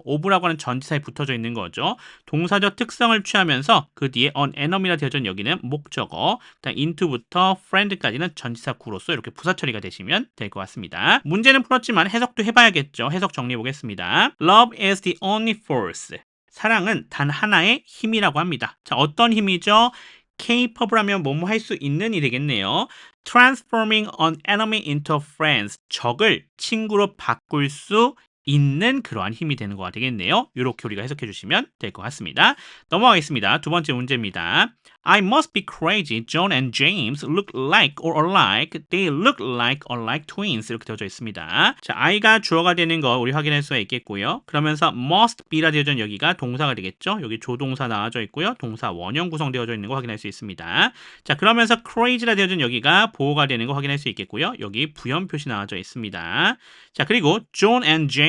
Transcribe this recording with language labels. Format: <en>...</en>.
<ko>of라고 하는 전치사에 붙어져 있는 거죠. 동사적 특성을 취하면서 그 뒤에</ko> <en>an enemy</en> <ko>라 되어져 있는 여기는 목적어, into부터 friend까지는 전치사 구로서 이렇게 부사 처리가 되시면 될 것 같습니다. 문제는 풀었지만 해석도 해봐야겠죠. 해석 정리해 보겠습니다.</ko> <en>Love is the only force.</en> <ko>사랑은 단 하나의 힘이라고 합니다. 자, 어떤 힘이죠? capable 하면 뭐뭐 할 수 있는이 되겠네요.</ko> <en>transforming an enemy into friends.</en> <ko>적을 친구로 바꿀 수 있는 그러한 힘이 되는 거가 되겠네요. 이렇게 우리가 해석해 주시면 될 것 같습니다. 넘어가겠습니다. 두 번째 문제입니다.</ko> <en>I must be crazy. John and James look like or alike. They look like twins.</en> <ko>이렇게 되어져 있습니다. 자, I가 주어가 되는 거 우리 확인할 수가 있겠고요. 그러면서 must be라 되어져 있는 여기가 동사가 되겠죠. 여기 조동사 나와져 있고요. 동사 원형 구성되어져 있는 거 확인할 수 있습니다. 자, 그러면서 crazy라 되어져 있는 여기가 보호가 되는 거 확인할 수 있겠고요. 여기 부연 표시 나와져 있습니다. 자, 그리고 John and James</ko>